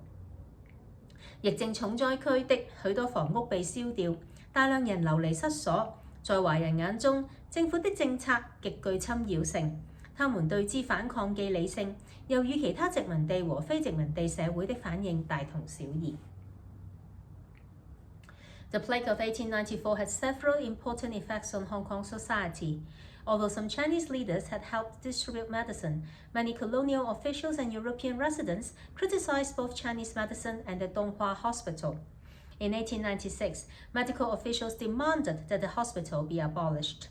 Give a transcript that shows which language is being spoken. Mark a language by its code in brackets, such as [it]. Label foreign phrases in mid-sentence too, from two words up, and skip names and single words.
[zh] 疫症重災區的許多房屋被燒掉，大量人流離失所。在華人眼中，政府的政策極具侵擾性，他們對之反抗既理性，又與其他殖民地和非殖民地社會的反應大同小異。 [en] The plague of 1894 had several important effects on Hong Kong society. Although some Chinese leaders had helped distribute medicine, many colonial officials and European residents criticized both Chinese medicine and the Donghua Hospital. In 1896, medical officials demanded that the hospital be abolished.